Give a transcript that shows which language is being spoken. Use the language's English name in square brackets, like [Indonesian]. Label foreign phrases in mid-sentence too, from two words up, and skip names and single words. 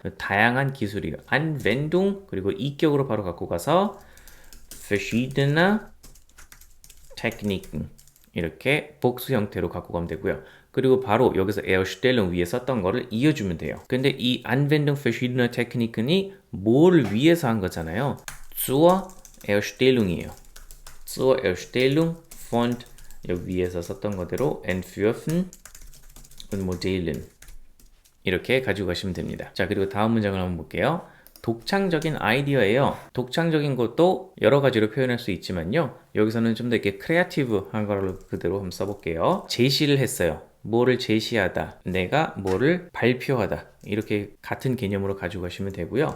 [Korean] 다양한 기술이에요. Anwendung 그리고 이격으로 바로 갖고 가서 [German] verschiedene Techniken [Korean] 이렇게 복수 형태로 갖고 가면 되고요. 그리고 바로 여기서 Erstellung 위에 썼던 거를 이어주면 돼요. 근데 이 [German] Anwendung verschiedener Techniken [Korean] 이 뭐를 위해서 한 거잖아요. [German] zur Erstellung [Korean] 이에요. [German] zur Erstellung von [Korean] 여기 위에서 썼던 거대로 [German] entwerfen und Modellen [Korean] 이렇게 가지고 가시면 됩니다. 자, 그리고 다음 문장을 한번 볼게요. 독창적인 아이디어예요. 독창적인 것도 여러 가지로 표현할 수 있지만요. 여기서는 좀 더 이렇게 크리에이티브한 거를 그대로 한번 써볼게요. 제시를 했어요. 뭐를 제시하다, 내가 뭐를 발표하다 이렇게 같은 개념으로 가지고 가시면 되고요.